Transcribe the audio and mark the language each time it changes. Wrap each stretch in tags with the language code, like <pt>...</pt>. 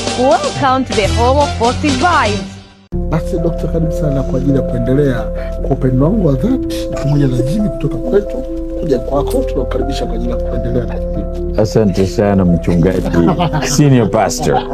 <en>Welcome to the home of positive vibes.</en> <sw>Basi Dr. karibu sana kwa ajili ya kuendelea kwa upendo wangu wa dhati pamoja na Jimmy kutoka kwetu kuja kwako. Tunakukaribisha kwa ajili ya kuendelea na kipindi. Asante sana mchungaji</sw> <en>senior pastor.</en>